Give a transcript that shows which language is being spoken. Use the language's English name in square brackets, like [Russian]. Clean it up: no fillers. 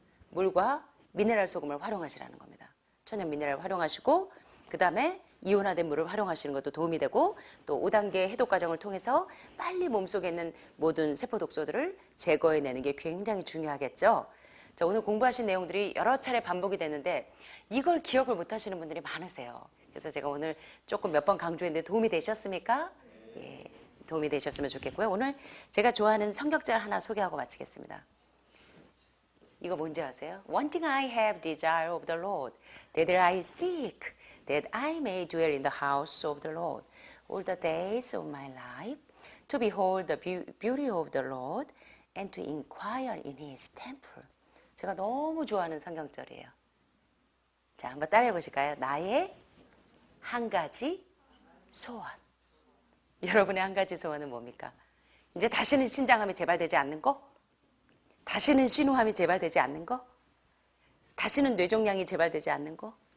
[Korean] 물과 미네랄 소금을 활용하시라는 겁니다. 천연 미네랄 활용하시고, 그 다음에 이온화된 물을 활용하시는 것도 도움이 되고, 또 5단계 해독 과정을 통해서 빨리 몸속에 있는 모든 세포 독소들을 제거해내는 게 굉장히 중요하겠죠. 자, 오늘 공부하신 내용들이 여러 차례 반복이 되는데 이걸 기억을 못 하시는 분들이 많으세요. 그래서 제가 오늘 조금 몇 번 강조했는데 도움이 되셨습니까? 예, 도움이 되셨으면 좋겠고요. 오늘 제가 좋아하는 성경절 하나 소개하고 마치겠습니다. 이거 뭔지 아세요? [English] One thing I have desire of the Lord, that I seek, that I may dwell in the house of the Lord all the days of my life, to behold the beauty of the Lord and to inquire in His temple. [Korean] 제가 너무 좋아하는 성경절이에요. 자, 한번 따라해 보실까요? 나의 한 가지 소원. 여러분의 한 가지 소원은 뭡니까? 이제 다시는 신장함이 재발되지 않는 거? 다시는 신우함이 재발되지 않는 거? 다시는 뇌종양이 재발되지 않는 거?